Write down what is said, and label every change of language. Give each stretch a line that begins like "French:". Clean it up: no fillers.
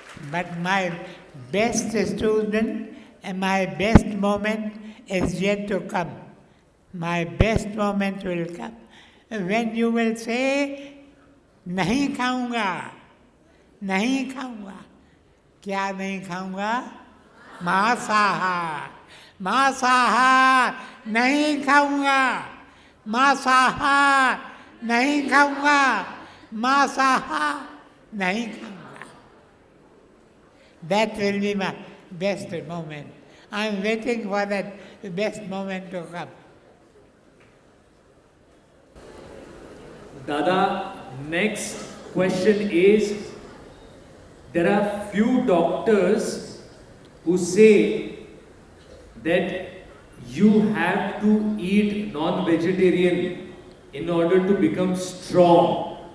English: But my best student and my best moment is yet to come. My best moment will come when you will say,
Hindi: नहीं खाऊंगा, नहीं खाऊंगा. क्या नहीं खाऊंगा? मांसाहार, मांसाहार नहीं खाऊंगा, मांसाहार नहीं खाऊंगा, मांसाहार नहीं खाऊंगा.
English: That will be my best moment. I am waiting for that best moment to come. Dada, next question is, there are few doctors who say that you have to eat non-vegetarian in order to become strong.